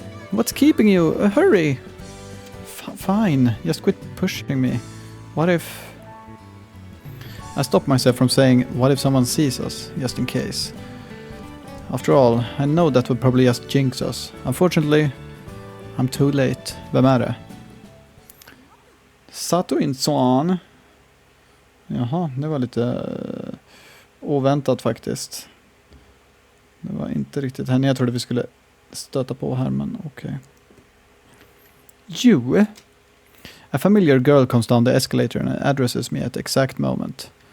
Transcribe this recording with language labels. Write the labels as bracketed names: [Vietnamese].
[English] What's keeping you? Hurry! Fine, just quit pushing me. What if... I stopped myself from saying, what if someone sees us, just in case. After all, I know that would probably just jinx us. Unfortunately, I'm too late. [Swedish] Vem är det? Sato-in-san. Jaha, det var lite oväntat faktiskt. Det var inte riktigt henne jag trodde vi skulle stöta på här, men okej. [English] You? A familiar girl comes down the escalator and addresses me at that exact moment.